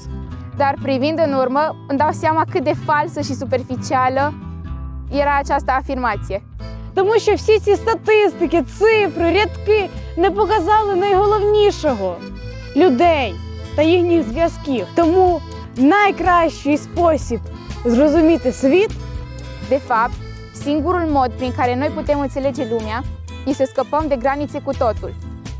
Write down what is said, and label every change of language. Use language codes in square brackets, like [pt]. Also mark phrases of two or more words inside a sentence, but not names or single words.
[ro] Dar privind în urmă, îmi dau seama cât de falsă și superficială era această afirmație. [uk] Тому що всі ці статистики, цифри, рядки не показали найголовнішого – людей та їхніх зв'язків. Тому найкращий спосіб зрозуміти світ [ro] De fapt, singurul mod prin care noi putem înțelege lumea e să scăpăm de granițe cu totul.